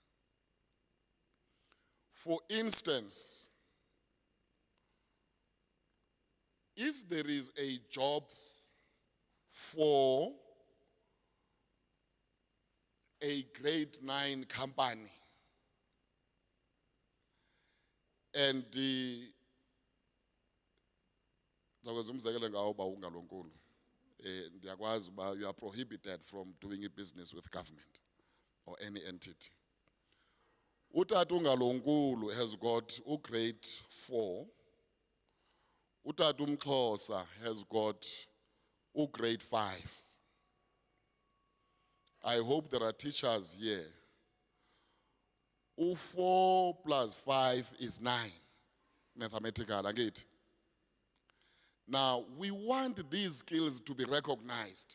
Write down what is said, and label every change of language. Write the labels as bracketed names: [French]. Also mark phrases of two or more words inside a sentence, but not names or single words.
[English] For instance, if there is a job for a grade 9 company and you are prohibited from doing a business with government or any entity. Utata uNgalonkulu has got grade 4. Utata uMxhosa has got grade 5. I hope there are teachers here. 4 plus 5 is 9, mathematical, agreed. Now, we want these skills to be recognized.